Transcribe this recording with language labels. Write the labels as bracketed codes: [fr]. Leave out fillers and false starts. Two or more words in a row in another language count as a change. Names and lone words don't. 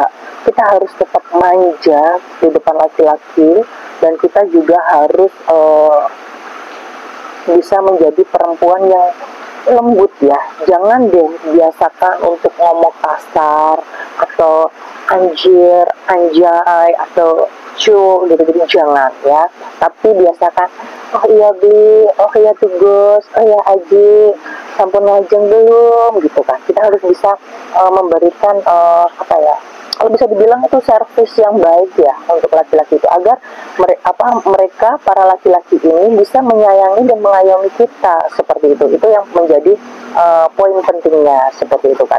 [id] Kita harus tetap manja di depan laki-laki, dan kita juga harus bisa menjadi perempuan yang lembut ya. Jangan deh biasakan untuk ngomong kasar atau anjir, anjay atau cu gitu-gitu, jangan ya. Tapi biasakan, oh iya Bi, oh iya Tugus, oh iya Aji, [ban] sampun ngajeng [id] belum gitu kan. Kita harus bisa memberikan apa ya, kalau bisa dibilang itu servis yang baik ya untuk laki-laki itu, agar mereka para laki-laki ini bisa menyayangi dan mengayomi kita, seperti itu. Itu yang menjadi poin pentingnya, seperti itu kan.